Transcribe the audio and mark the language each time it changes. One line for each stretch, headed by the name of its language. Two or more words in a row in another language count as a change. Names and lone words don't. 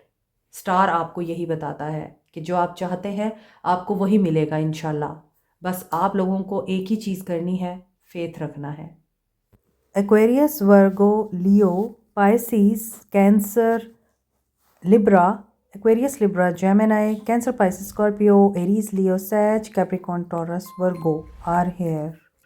Hindi: स्टार आपको यही बताता है कि जो आप चाहते हैं आपको वही मिलेगा इंशाल्लाह। बस आप लोगों को एक ही चीज़ करनी है, फेथ रखना है।
English: Aquarius, Virgo, Leo, Pisces, Cancer, Libra, Aquarius, Libra, Gemini, Cancer, Pisces, Scorpio, Aries, Leo, Sag, Capricorn, Taurus, Virgo are here.